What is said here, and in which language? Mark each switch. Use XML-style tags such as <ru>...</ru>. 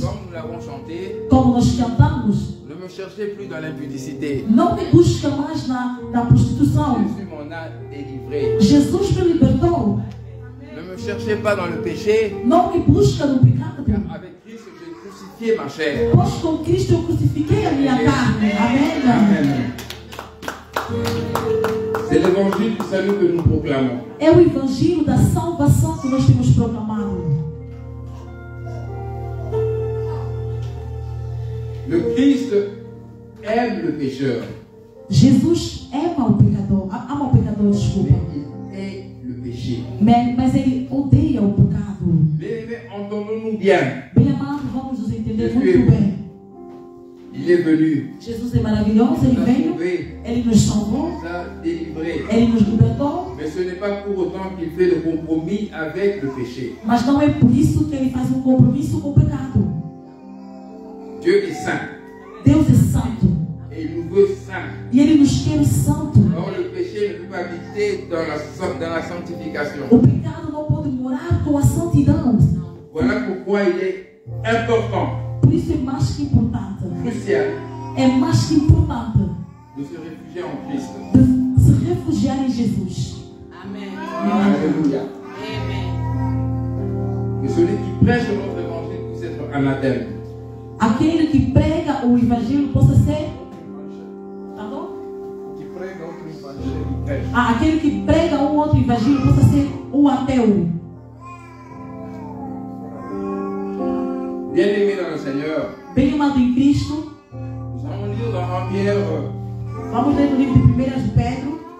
<fr>comme nous l'avons chanté,</fr> <pt>como nós cantamos,</pt> <fr>ne me cherchez plus dans l'impudicité.</fr> <pt>não me busca mais na prostituição.</pt> <fr>Jésus m'en a délivré.</fr> <pt>Jesus me libertou.</pt> <fr>Ne me cherchez pas dans le péché.</fr> <pt>Não me busca no pecado.</pt> <fr>Car avec Christ, j'ai crucifié ma chair.</fr> <pt>Pois com Cristo eu crucifiquei a minha carne. Amém.</pt> <fr>Amen. C'est l'évangile du salut que nous proclamons.</fr> <pt>É o evangelho da salvação que nós temos proclamado.</pt> <fr>Le Christ aime le pécheur.</fr> <pt>Jesus ama o pecador. Ama o pecador, desculpa.</pt> <fr>Mais il hait le péché.</fr> <pt>Mas ele odeia o pecado.</pt> <fr>Bien-aimés, entendons-nous bien.</fr> <pt>Bem amado, vamos nos entender muito bem.</pt> <fr>Il est venu.</fr> <pt>Jesus é maravilhoso, ele</pt> <fr>Il</fr> <pt>veio,</pt> <fr>nous a sauvés,</fr> <pt>ele nos salvou,</pt> <fr>nous a délivrés.</fr> <pt>ele nos libertou,</pt> <fr>Mais ce n'est pas pour autant qu'il fait le compromis avec le péché.</fr> <pt>mas não é por isso que ele faz um compromisso com o pecado.</pt> <fr>Dieu est saint</fr> <pt>Deus é santo</pt> <fr>et il nous veut saints.</fr> <pt>e ele nos quer santo.</pt> <fr>Or, le péché ne peut pas habiter dans la sanctification.</fr> <pt>O pecado não pode morar com a santidão.</pt> <fr>Voilà pourquoi il est important,</fr> <pt>Por isso é mais que importante.</pt> <fr>crucial,</fr> <pt>É mais que importante</pt> <fr>de se réfugier en Christ.</fr> <pt>de se refugiar em Jesus.</pt> <fr>Amen. Alléluia. Amen. Que celui qui prêche notre évangile puisse être anathème.</fr> <pt>Aquele que prega o evangelho possa ser.</pt> <fr>Pardon? Qui prêche notre évangile, il prêche.</fr> <pt>Aquele que prega um outro evangelho possa ser um ateu.</pt> <fr>Bien-aimés dans le Seigneur,</fr> <pt>Bem amado em Cristo,</pt> <fr>nous allons lire dans 1 Pierre,</fr> <pt>vamos ler no livro de 1 de Pedro.</pt>